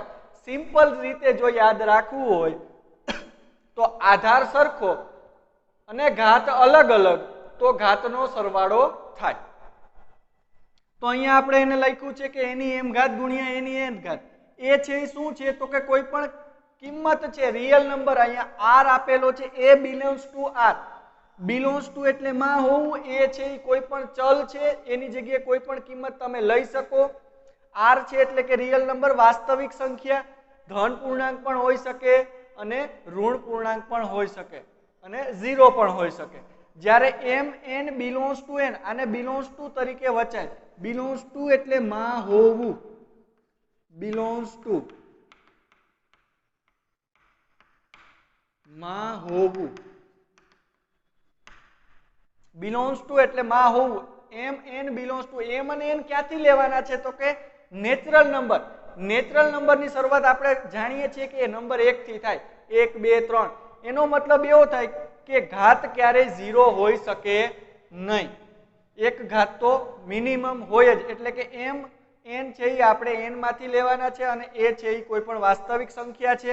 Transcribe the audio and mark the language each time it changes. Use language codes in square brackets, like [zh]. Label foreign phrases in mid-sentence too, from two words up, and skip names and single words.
[gu] સિમ્પલ રીતે જો યાદ રાખવું હોય તો આધાર સરખો અને ઘાત અલગ અલગ તો ઘાતનો સરવાળો થાય। તો અહીંયા આપણે એને લખ્યું છે કે એની m ઘાત ગુણ્યા એની n ઘાત। એ છે શું છે તો કે કોઈ પણ કિંમત છે, [en] real number, [gu] અહીંયા r આપેલો છે, [en] a belongs to r, belongs to [gu] એટલે માં હોવું, એ છે કોઈ પણ ચલ છે, એની જગ્યાએ કોઈ પણ કિંમત તમે લઈ શકો। r છે એટલે કે [en] real number, [gu] વાસ્તવિક સંખ્યા, ધન પૂર્ણાંક પણ હોઈ શકે અને ઋણ પૂર્ણાંક પણ હોઈ શકે અને 0 પણ હોઈ શકે। જ્યારે [en] m n belongs to n, [gu] આને [en] belongs to [gu] તરીકે વચાય। [en] belongs to [gu] એટલે માં હોવું, [en] belongs to [gu] માં હોવું, [en] belongs to [gu] એટલે માં હોવું। [en] m n belongs to, [gu] m અને n ક્યાંથી લેવાના છે તો કે [en] natural number. natural numberની [gu] શરૂઆત આપણે જાણીએ છીએ કે નંબર 1 થી થાય, 1 2 3। એનો મતલબ એવો થાય કે ઘાત ક્યારેય 0 હોઈ શકે નહીં, એક ઘાત તો મિનિમમ હોય જ, એટલે કે m n છે એ આપણે n માંથી લેવાના છે અને એ છે એ કોઈ પણ વાસ્તવિક સંખ્યા છે।